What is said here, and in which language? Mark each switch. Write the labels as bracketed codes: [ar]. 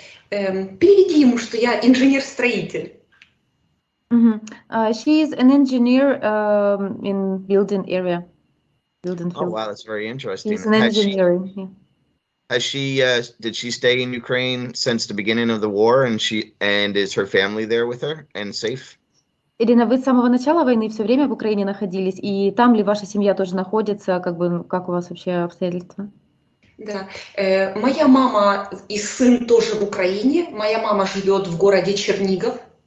[ru] Переведи ему, что я инженер-строитель. [en] She is an engineer in building area. Oh wow, that's very interesting. She's an engineer. Has she did she stay in Ukraine since the beginning of the war, and is her family there with her and safe? [ru] Ирина, вы с самого начала войны все время в Украине находились, и там ли ваша семья тоже находится, как у вас вообще обстоятельства? Да, моя мама и сын тоже в Украине. Моя мама живет в городе Чернигов.